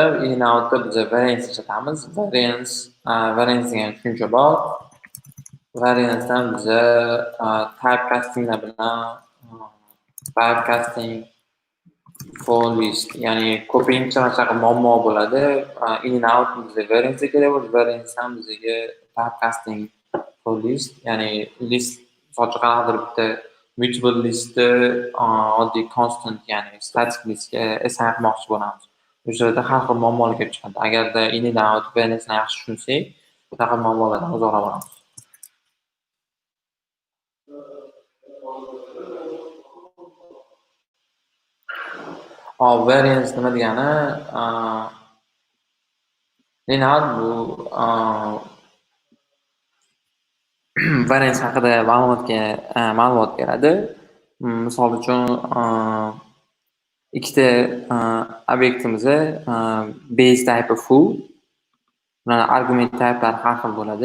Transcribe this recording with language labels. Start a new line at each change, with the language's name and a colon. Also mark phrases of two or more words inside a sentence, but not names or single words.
Uzbek: In outda biz variance ishlatamiz. Variance degan tushuncha bor. Variancedan biz typecastinglar bilan
English: typecasting for list,
Uzbek: ya'ni ko'pincha mana muammo bo'ladi.
English: In and out
Uzbek: bizga variance kerak bo'ladi. Variancedan bizga
English: typecasting for list,
Uzbek: ya'ni list sochiq qanaqadir bitta mutable listni oddiy constant, ya'ni static listga assign qilmoqchi bo'lamiz. O'sha yerda har xil muammolar kelib chiqadi. Agarda
English: in and out
Uzbek: variance'ni yaxshi tushunsak, bunaqa muammolardan uzoqroq bo'lamiz. Variance nima degani?
English: In and out
Uzbek: bu variance haqida ma'lumot beradi. Misol uchun ikkita obyektimizni
English: base type foo,
Uzbek: ularning argument typelari har xil bo'ladi.